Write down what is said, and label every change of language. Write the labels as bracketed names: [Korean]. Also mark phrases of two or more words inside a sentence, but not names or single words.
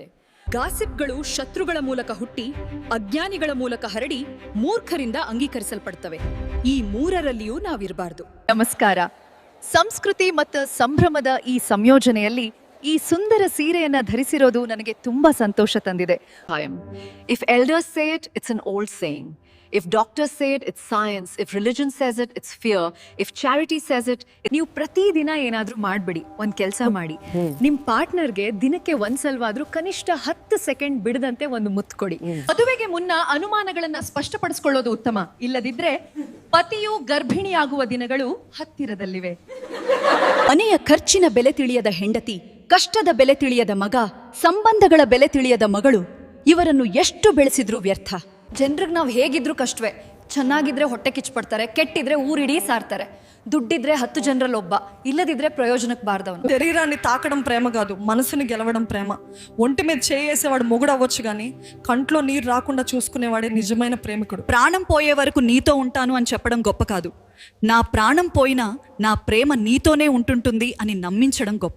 [Kannada] ಗಾಸಿಪ್ಗಳು ಶತ್ರುಗಳ ಮೂಲಕ ಹುಟ್ಟಿ, ಅಜ್ಞಾನಿಗಳ ಮೂಲಕ ಹರಡಿ, ಮೂರ್ಖರಿಂದ ಅಂಗೀಕರಿಸಲ್ಪಡ್ತವೆ. ಈ ಮೂರರಲ್ಲಿಯೂ ನಾವಿರಬಾರ್ದು. ನಮಸ್ಕಾರ. ಸಂಸ್ಕೃತಿ ಮತ್ತು ಸಂಭ್ರಮದ ಈ ಸಂಯೋಜನೆಯಲ್ಲಿ ಈ ಸುಂದರ ಸೀರೆಯನ್ನ ಧರಿಸಿರೋದು ನನಗೆ ತುಂಬಾ ಸಂತೋಷ ತಂದಿದೆ. [English] If elders say it, it's an old saying. If doctors say it, it's science. If religion says it, it's fear. If charity says it, [Kannada] ನೀವು ಪ್ರತಿದಿನ ಏನಾದ್ರೂ ಮಾಡ್ಬಿಡಿ, ಒಂದ್ ಕೆಲಸ ಮಾಡಿ. ನಿಮ್ ಪಾರ್ಟ್ನರ್ಗೆ ದಿನಕ್ಕೆ ಒಂದ್ಸಲವಾದ್ರೂ ಕನಿಷ್ಠ 10 ಸೆಕೆಂಡ್ ಬಿಡದಂತೆ ಒಂದು ಮುತ್ತು ಕೊಡಿ. ಮದುವೆಗೆ ಮುನ್ನ ಅನುಮಾನಗಳನ್ನ ಸ್ಪಷ್ಟಪಡಿಸಿಕೊಳ್ಳೋದು ಉತ್ತಮ. ಇಲ್ಲದಿದ್ರೆ ಪತಿಯು ಗರ್ಭಿಣಿಯಾಗುವ ದಿನಗಳು ಹತ್ತಿರದಲ್ಲಿವೆ. ಮನೆಯ ಖರ್ಚಿನ ಬೆಲೆ ತಿಳಿಯದ ಹೆಂಡತಿ ಕಷ್ಟದ ಬೆಲೆ ತಿಳಿಯದ ಮಗ, ಸಂಬಂಧಗಳ ಬೆಲೆ ತಿಳಿಯದ ಮಗಳು, ಇವರನ್ನು ಎಷ್ಟು ಬೆಳೆಸಿದ್ರು ವ್ಯರ್ಥ. ಜನರಿಗೆ ನಾವು ಹೇಗಿದ್ರು ಕಷ್ಟವೇ. ಚೆನ್ನಾಗಿದ್ರೆ ಹೊಟ್ಟೆ ಕಿಚ್ಪಡ್ತಾರೆ, ಕೆಟ್ಟಿದ್ರೆ ಊರಿಡೀ ಸಾರ್ತಾರೆ. దుడ్డిద్రే 10 ಜನರಲ್ಲಿ ಒಬ್ಬ, ಇಲ್ಲದಿದ್ರೆ ಪ್ರಯೋಜನಕು ಬಾರದವನು. [Telugu] శరీరాన్ని తాకడం ప్రేమ కాదు, మనసుని గెలవడం ప్రేమ. ఒంటి మీద చేయేసేవాడు మొగుడు అవ్వచ్చు కానీ కంట్లో నీరు రాకుండా చూసుకునేవాడే నిజమైన ప్రేమికుడు. ప్రాణం పోయే వరకు నీతో ఉంటాను అని చెప్పడం గొప్ప కాదు, నా ప్రాణం పోయినా నా ప్రేమ నీతోనే ఉంటుంటుంది అని నమ్మించడం గొప్ప.